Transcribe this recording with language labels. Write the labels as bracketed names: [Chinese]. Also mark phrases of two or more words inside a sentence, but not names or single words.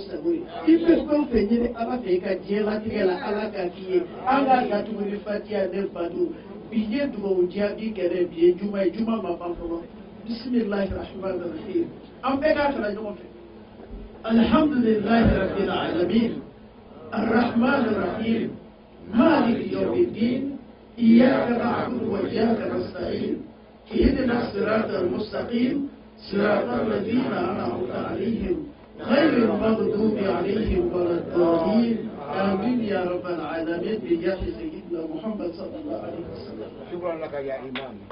[Bambara] sago ye i bɛ fɛn o fɛn ɲini ala fɛ i ka diɲɛlatigɛ la ala ka k'i ye an k'a datugu ni fatiha ne bato bi ye dugawu jaabi kɛrɛ bi ye juma ye juma ma ban fɔlɔ [Arabic] بسم الله الرحمن الرحيم [Bambara] an bɛɛ k'a kalan ɲɔgɔn fɛ [Arabic] الحمد لله رب العالمين الرحمن الرحيم مالك يوم الدين إياك نعبد وإياك نستعين اهدنا الصراط المستقيم صراط الذين أنعمت عليهم غير المغضوب عليهم ولا الضالين آمين يا رب العالمين بجاه سيدنا محمد صلى الله عليه وسلم. شكرا لك يا إمام.